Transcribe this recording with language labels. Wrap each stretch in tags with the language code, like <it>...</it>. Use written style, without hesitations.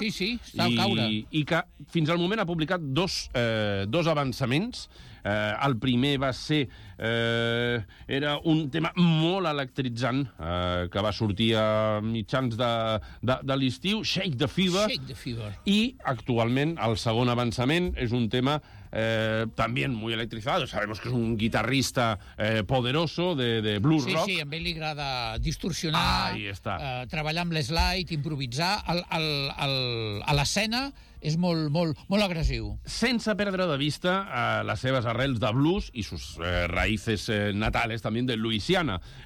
<ca>Sí, sí, està a caure. I que fins al moment ha publicat dos avançaments. El primer va ser... era un tema molt electritzant que va sortir a mitjans de l'estiu, Shake the Fever. I actualment el segon avançament és un tema</ca> <es>también muy electrizado. Sabemos que es un guitarrista poderoso de blues rock.</es> <ca>Sí, a mi li agrada distorsionar, treballar amb l'slide, improvisar. A l'escena és molt, molt, molt agressiu. Sense perdre de vista les seves arrels de blues i</ca> <es>sus raíces natales</es> <ca>també de Louisiana.</ca>